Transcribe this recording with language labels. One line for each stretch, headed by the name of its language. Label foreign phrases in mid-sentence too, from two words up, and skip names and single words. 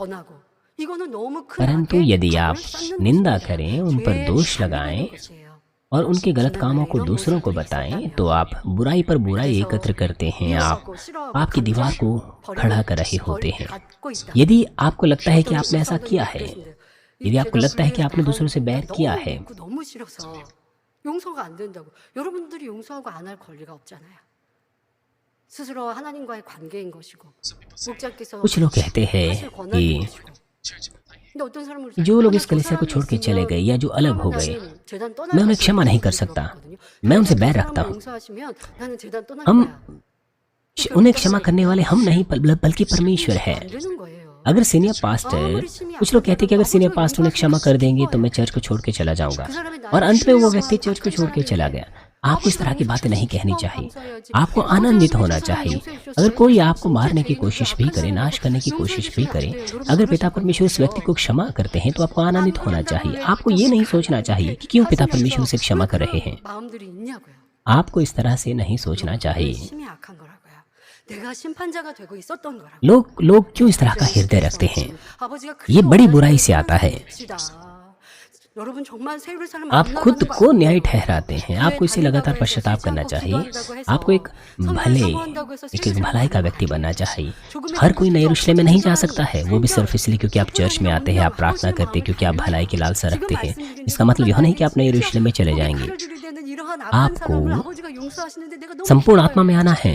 Hindi: परंतु यदि आप निंदा करें, उन पर दोष लगाएं, और उनके गलत कामों को दूसरों को बताएं तो आप बुराई पर बुराई एकत्र करते हैं। आप पाप की दीवार को खड़ा कर रहे होते हैं। यदि आपको लगता है कि आपने ऐसा किया है, यदि आपको लगता है कि आपने दूसरों से बैर किया है,
Korean: 너무 싫어서 용서가 안 된다고. 여러분들이 용서하고 안 할 권리가 없잖아요. 스스로 하나님과의 관계인 것이고 목자께서
Hindi: कुछ लोग कहते हैं
Korean: 하실 권한인
Hindi: कि
Korean: 것이고. 근데 어떤 사람은
Hindi: जो लोग इस कलीसिया को छोड़ के चले गए या जो अलग हो गए,
Korean: 재단 떠날
Hindi: मैं उन्हें
Korean: 수
Hindi: क्षमा
Korean: 있는
Hindi: नहीं कर
Korean: 분들이
Hindi: सकता,
Korean: 있거든요.
Hindi: मैं उनसे
Korean: 그
Hindi: बैर
Korean: 사람을
Hindi: रखता हूँ।
Korean: 용서하시면 나는 재단 떠날
Hindi: हम
Korean: 거야.
Hindi: उन्हें क्षमा करने वाले हम नहीं बल्कि परमेश्वर है।
Korean: 안 되는 거예요.
Hindi: अगर
English: senior pastor,
Hindi: कुछ लोग कहते हैं कि अगर
English: senior pastor
Hindi: उन्हें क्षमा कर देंगे तो मैं चर्च को छोड़ के चला जाऊंगा, और अंत में वो व्यक्ति चर्च को छोड़ के चला गया। आपको इस तरह की बातें नहीं कहनी चाहिए। आपको आनंदित होना चाहिए। अगर कोई आपको मारने की कोशिश भी करे, नाश करने की कोशिश भी करे, अगर पिता परमेश्वर इस व्यक्ति को क्षमा करते हैं तो आपको आनंदित होना चाहिए। आपको ये नहीं सोचना चाहिए कि क्यों पिता परमेश्वर उसे क्षमा कर रहे हैं।
Korean: 마음들이 있냐고요.
Hindi: आपको इस तरह से नहीं सोचना चाहिए।
Korean: 심히 악한 거라고요. 내가 심판자가 되고 있었던 거라고.
Hindi: लोग क्यों इस तरह का हृदय रखते हैं?
Korean: 아버지가
Hindi: ये बड़ी बुराई से आता है।
Korean: 여러분 정말 세율 사람
Hindi: आप खुद को न्याय ठहराते हैं। आपको इसे लगातार पश्चाताप करना चाहिए। आपको एक भलाई का व्यक्ति बनना चाहिए। हर कोई नए यरूशलेम में नहीं जा सकता है, वो भी सिर्फ इसलिए क्योंकि आप चर्च में आते हैं, आप प्रार्थना करते हैं, क्योंकि आप भलाई की लालसा रखते हैं। इसका मतलब यह नहीं कि आप नए यरूशलेम में चले जाएंगे। आपको संपूर्ण आत्मा में आना है।